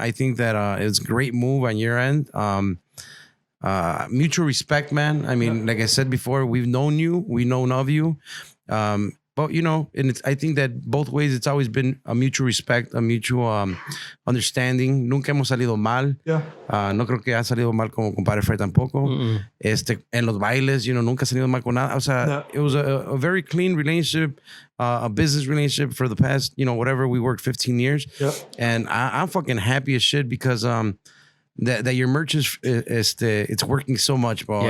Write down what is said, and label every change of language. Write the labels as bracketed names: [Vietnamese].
[English] I think that it's a great move on your end. Mutual respect, man. I mean, like I said before, we've known you, we known of you, but and I think that both ways it's always been a mutual respect, a mutual understanding. [Spanish] Nunca hemos salido mal. [English] Yeah. [Spanish] No creo que ha salido mal como compadre Fred tampoco. En los bailes, nunca ha salido mal con nada. O sea, [English] It was a very clean relationship, a business relationship for the past, whatever, we worked 15 years. Yeah. And I'm fucking happy as shit because that your merch is it's working so much, bro.